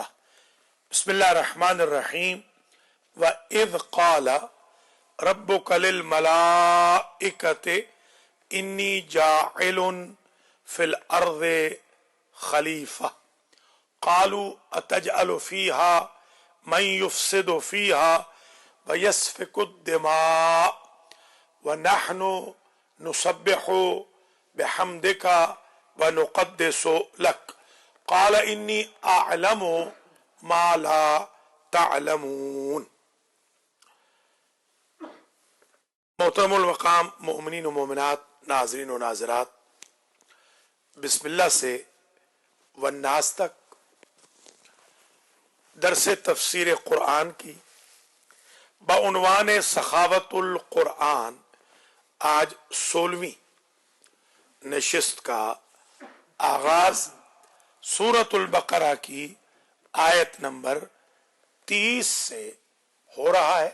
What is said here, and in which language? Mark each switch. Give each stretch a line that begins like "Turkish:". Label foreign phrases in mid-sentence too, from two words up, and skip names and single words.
Arabic: بسم الله الرحمن الرحيم وإذ قال ربك للملائكة إني جاعل في الأرض خليفة قالوا أتجعل فيها من يفسد فيها ويسفك الدماء ونحن نسبح بحمدك ونقدس لك قال إني أعلم ما لا تعلمون.
Hindi: मोहतरमुल मकाम मोमिनीन व मोमिनात, नाज़रीन व नाज़रात, बिस्मिल्लाह से वन्नास तक दरसे तफसीर कुरान की बउनवान सखावतुल कुरान आज 16वीं नशिस्त का आगाज सूरतुल बकरा की आयत नंबर 30 से हो रहा है।